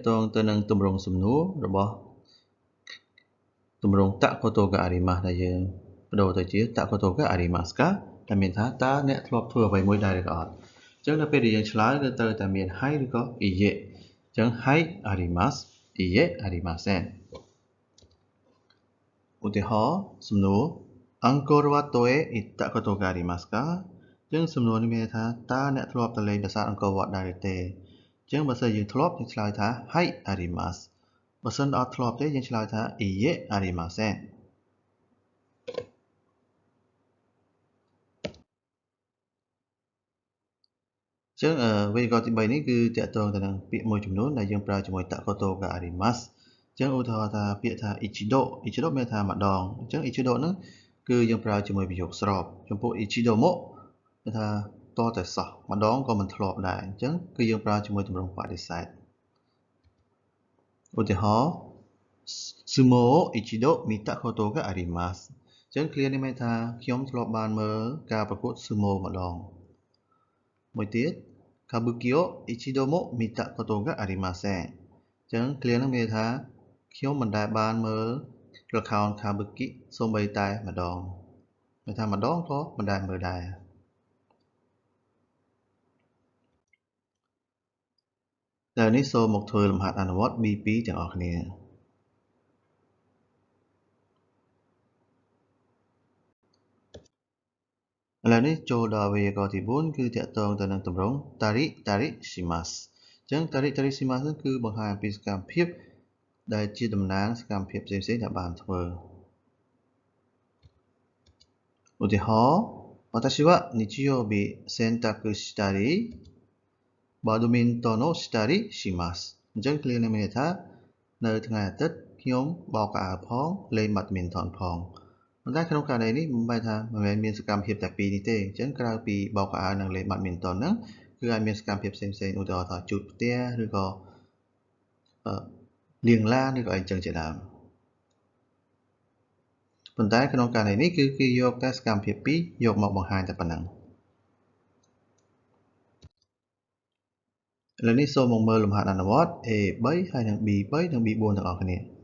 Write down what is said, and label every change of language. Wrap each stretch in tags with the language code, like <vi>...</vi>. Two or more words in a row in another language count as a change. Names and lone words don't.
<km>ទងទៅនឹងទម្រង់សំណួររបស់ទម្រង់</km> <ja>たことがあります</ja> <km>ដែលយើងបដូរទៅជា</km> <ja>たことがありますか</ja> <km>ដែលមានថាតើអ្នកធ្លាប់ធ្វើអ្វីមួយដែរឬក៏អត់អញ្ចឹងនៅពេលដែលយើងឆ្លើយគឺត្រូវតែមានはいឬក៏ iye អញ្ចឹង</km> <ja>はいありますいいえありません</ja> <km>ឧទាហរណ៍សំណួរ</km> <ja>Angkor Wat とへ行ったことがありますか</ja> <km>អញ្ចឹងសំណួរនេះមានថាតើអ្នកធ្លាប់ទៅលេងប្រាសាទអង្គរវត្តដែរឬទេអញ្ចឹងបើសិនយើងធ្លាប់យើងឆ្លើយថា</km> <ja>はいあります</ja> <km>បើសិនអត់ធ្លាប់ទេយើងឆ្លើយថា</km> <ja>いいえありません</ja> <km>អញ្ចឹងវេយ្យាករណ៍ទី3នេះគឺតាក់ទងទៅនឹងពាក្យមួយចំនួនដែលយើងប្រើជាមួយ</km> <ja>たことがあります</ja> <km>អញ្ចឹងឧទាហរណ៍ថាពាក្យថា</km> <ja>一度一度</ja> <km>មានថាម្ដងអញ្ចឹង ichido ហ្នឹងគឺយើងប្រើជាមួយប្រយោគស្របចំពោះ</km> <ja>一度も</ja> <km>គឺថាតតែសោះម្ដងក៏មិនធ្លាប់ដែរអញ្ចឹងគឺយើងប្រើជាមួយទម្រង់បដិសេធ ឧទាហរណ៍</km> <ja>相撲を一度見たことがあります</ja> <km>អញ្ចឹងឃ្លានេះមានថាខ្ញុំធ្លាប់បានមើលការប្រកួត sumo ម្ដងមួយទៀត</km> <ja>歌舞伎を一度も見たことがありません</ja> <km>អញ្ចឹងឃ្លានោះមានថាខ្ញុំមិនដែលបានមើលល្ខោន kabuki សូម្បីតែម្ដងមានថាម្ដងក៏មិនដែលមើលដែរ តែនេះសូមមកធ្វើលំហាត់អនុវត្ត B2 ទាំងអស់គ្នាឥឡូវនេះចូលដល់វេយ្យាករណ៍ទី4គឺតាក់ទងទៅនឹងទម្រង់</km> <ja>たりたりします</ja> <km>អញ្ចឹង</km> <ja>たりたりします</ja> <km>នេះគឺបង្ហាញអំពីសកម្មភាពដែលជាតំណាងសកម្មភាពផ្សេងៗដែលបានធ្វើ ឧទាហរណ៍</km> <ja>私は日曜日洗濯したりバドミントンをしたりします</ja> <km>អញ្ចឹងឃ្លានេះមានន័យថានៅថ្ងៃអាទិត្យខ្ញុំបោកខោអាវផងលេងបាត់មីនថនផងប៉ុន្តែក្នុងករណីនេះមិនមែនថាមិនមែនមានសកម្មភាពតែពីរនេះទេអញ្ចឹងក្រៅពីបោកខោអាវនិងលេងបាត់មីនថនហ្នឹងគឺអាចមានសកម្មភាពផ្សេងៗឧទាហរណ៍ថាជូតផ្ទះឬក៏ លាងឡានឬក៏អីចឹងជាដើមប៉ុន្តែក្នុងករណីនេះគឺគេយកតែសកម្មភាពពីរយកមកបង្ហាញតែប៉ុណ្ណឹងឥឡូវនេះសូមមកមើលលំហាត់អនុវត្ត A3 ហើយនិង B3 និង B4 ទាំងអស់គ្នា</km>